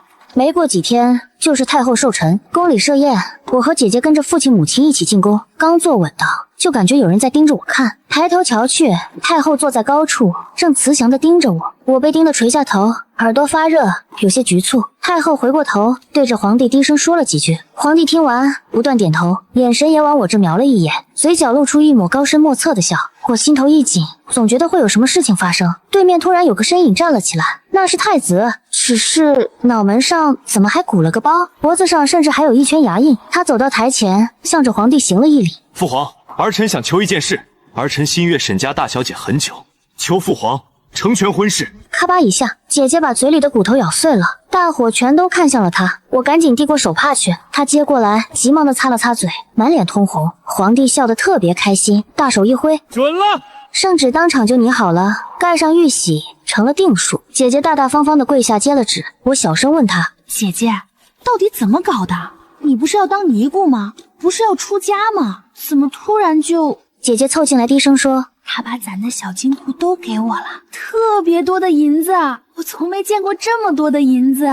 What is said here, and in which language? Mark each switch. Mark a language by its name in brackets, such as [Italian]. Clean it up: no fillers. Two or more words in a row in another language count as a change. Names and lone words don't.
[Chinese] 沒過幾天就是太后壽辰，宮裡設宴，我和姐姐跟着父親母親一起進宮。剛坐穩當，就感覺有人在盯着我看，抬頭瞧去，太后坐在高處，正慈祥地盯着我。我被盯得垂下頭，耳朵發熱，有些局促。太后回過頭，對着皇帝低聲說了幾句。皇帝聽完，不斷點頭，眼神也往我這瞄了一眼，嘴角露出一抹高深莫測的笑。我心頭一緊，總覺得會有什麼事情發生。對面突然有個身影站了起來，那是太子，只是腦門上怎麼還鼓了個包，脖子上甚至還有一圈牙印。他走到台前，向着皇帝行了一禮。父皇，兒臣想求一件事，兒臣心悅沈家大小姐很久，求父皇成全婚事。咔吧一下，姐姐把嘴裡的骨頭咬碎了，大夥全都看向了她。我趕緊遞過手帕去，她接過來，急忙地擦了擦嘴，滿臉通紅。皇帝笑得特別開心，大手一揮，準了，聖旨當場就擬好了，蓋上玉璽，成了定數。姐姐大大方方地跪下接了旨。我小聲問她： 姐姐，到底怎麼搞的？你不是要當尼姑嗎？不是要出家嗎？怎麼突然就…… 姐姐湊近來低聲說： 他把咱的小金庫都給我了，特別多的銀子，我從沒見過這麼多的銀子。